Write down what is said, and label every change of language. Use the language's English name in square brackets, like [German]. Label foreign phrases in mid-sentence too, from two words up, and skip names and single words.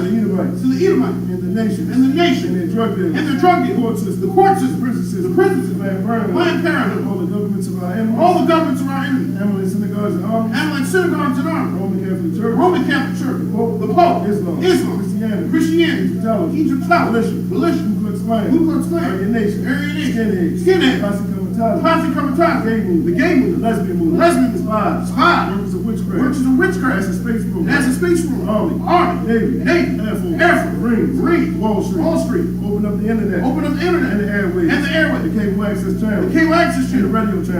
[English] Edomites. To the Edomites. And the nations. And the nation. And their drug dealers. And their drug The court dealers. system. The court system. The prison system. The prison system. Planned Parenthood. Planned Parenthood. All the governments of our enemies. All the governments of our enemies. Amalek synagogues and armies. And like synagogues and armies. Roman Catholic The Church. Roman Catholic Church. The Pope. Islam. Christianity. Egyptology. Egyptology. Militia. Ku Klux Klan. Ku Klux Klan. Aryan Nation. Aryan Nation. Skinheads. Skinheads. Posse Comitatus. Posse Comitatus. Gay movement. The gay movement. The lesbian movement. Lesbian movement. Spies. Spies. Workers of witchcraft. Workers of witchcraft. NASA space program. NASA space program. Army. Navy. Air Force. Marines. Wall Street. Wall Street. Open up the internet. Open up the internet. And the airways. And the airways. The cable access channel. The cable access And the channel. radio channel.